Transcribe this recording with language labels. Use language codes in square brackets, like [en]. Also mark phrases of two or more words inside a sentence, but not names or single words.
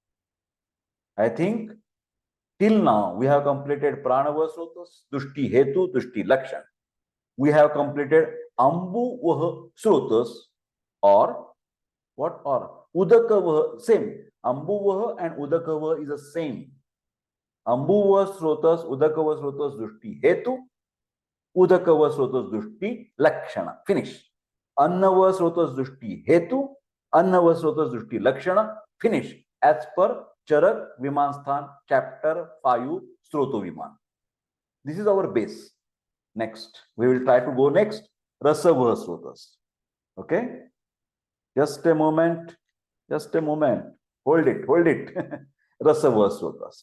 [en] I think till now we have completed [sa] Pranavahasrotas, Dushti Hetu, Dushti Lakshan. [en] We have completed Annavahasrotas, or what, or Udakvahasrotas, same. Annavahasrotas and Udakvahasrotas is the same. [sa] Annavahasrotas, Udakvahasrotas, Dushti Hetu, Udakvahasrotas, Dushti Lakshana. [en] Finish. [sa] Annavahasrotas, Dushti Hetu, Annavahasrotas, Dushti Lakshana. [en] Finish. As per Charak Vimanstan, chapter 5, Sroto Viman. This is our base. Next, we will try to go next, Rasavahasrotas. Okay, just a moment, hold it, Rasavahasrotas.